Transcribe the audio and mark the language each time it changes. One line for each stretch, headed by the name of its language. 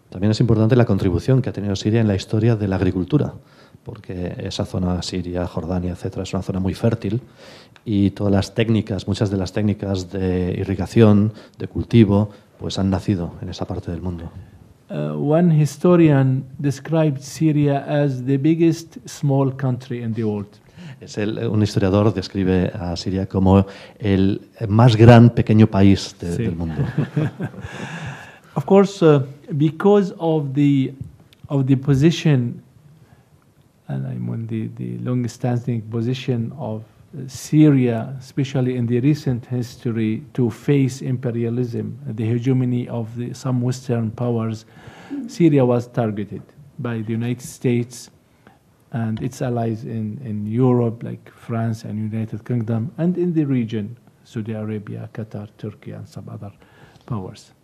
Spanish: También es importante la contribución que ha tenido Siria en la historia de la agricultura, porque esa zona, Siria, Jordania, etcétera, es una zona muy fértil y todas las técnicas, muchas de las técnicas de irrigación, de cultivo, pues han nacido en esa parte del mundo.
English: One historian described Syria as the biggest small country in the world.
Spanish: Un historiador describe a Siria como el más gran pequeño país del mundo.
English: Of course, because of the position, and I mean the long-standing position of Syria, especially in the recent history, to face imperialism, the hegemony of some Western powers, Syria was targeted by the United States and its allies in Europe, like France and United Kingdom, and in the region, Saudi Arabia, Qatar, Turkey, and some other powers.